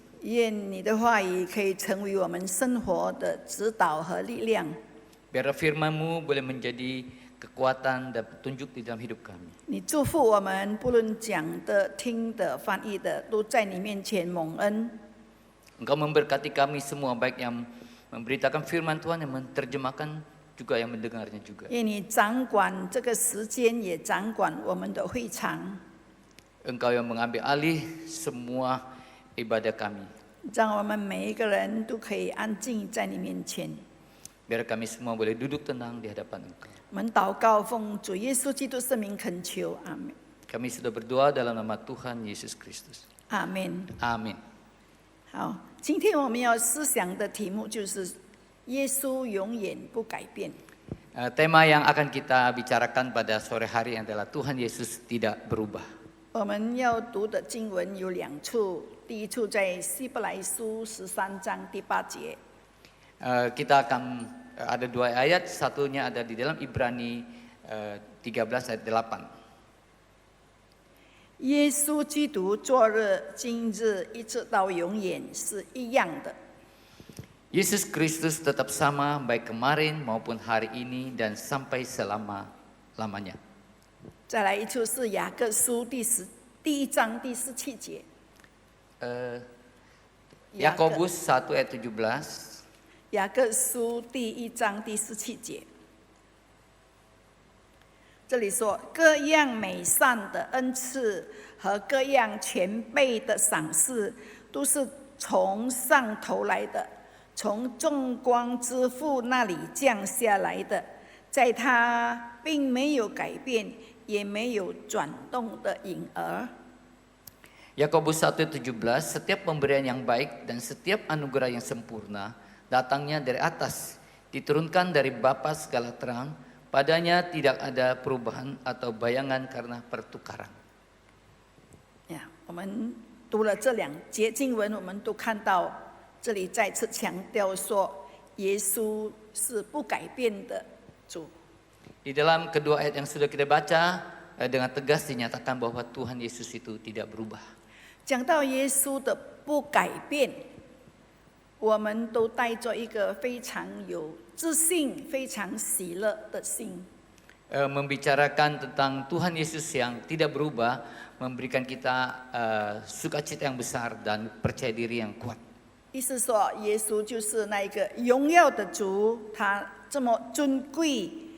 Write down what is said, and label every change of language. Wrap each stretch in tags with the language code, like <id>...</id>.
<zh>愿你的话语可以成为我们生活的指导和力量。</zh> <id>Biarlah firman-Mu boleh menjadi kekuatan dan petunjuk di dalam hidup kami.</id> <zh>你祝福我们，不论讲的、听的、翻译的，都在你面前蒙恩。</zh> <id>Engkau memberkati kami semua, baik yang memberitakan firman Tuhan, yang menerjemahkan, juga yang mendengarnya juga.</id> <zh>愿你掌管这个时间，也掌管我们的会场，</zh> <id>Engkau yang mengambil alih semua ibadah kami.</id> <zh>让我们每一个人都可以安静在你面前。</zh> <id>Biar kami semua boleh duduk tenang di hadapan Engkau.</id> <zh>我们祷告，奉主耶稣基督圣名恳求，阿门，</zh> <id>Kami sudah berdoa dalam nama Tuhan Yesus Kristus.</id> <zh>阿门。</zh> <id>Amin.</id> <zh>好，今天我们要思想的题目就是耶稣永远不改变。</zh> <id>Tema yang akan kita bicarakan pada sore hari adalah Tuhan Yesus tidak berubah.</id> <zh>我们要读的经文有两处，第一处在希伯来书13章第8节。</zh> <id>Kita akan ada dua ayat, satunya ada di dalam Ibrani 13 ayat 8.</id> <zh>耶稣基督昨日、今日一直到永远是一样的。</zh> <id>Yesus Kristus tetap sama baik kemarin maupun hari ini dan sampai selama-lamanya.</id> <zh>再来一处是雅各书第1章第17节。</zh> <id>Yakobus 1 ayat 17.</id> <zh>雅各书第1章第17节，这里说：各样美善的恩赐和各样全备的赏赐，都是从上头来的，从众光之父那里降下来的，在他并没有改变，也没有转动的影儿。</zh> <id>Yakobus 1:17, setiap pemberian yang baik dan setiap anugerah yang sempurna datangnya dari atas, diturunkan dari Bapa segala terang, padanya tidak ada perubahan atau bayangan karena pertukaran.</id> <zh>我们读了这两节经文，我们都看到这里再次强调说，耶稣是不改变的主。</zh> <id>Di dalam kedua ayat yang sudah kita baca, dengan tegas dinyatakan bahwa Tuhan Yesus itu tidak berubah.</id> <zh>讲到耶稣的不改变，我们都带着一个非常有自信、非常喜乐的心。</zh> <id>Membicarakan tentang Tuhan Yesus yang tidak berubah, memberikan kita sukacita yang besar dan percaya diri yang kuat.</id> <zh>意思说，耶稣就是那一个荣耀的主，他这么尊贵，</zh>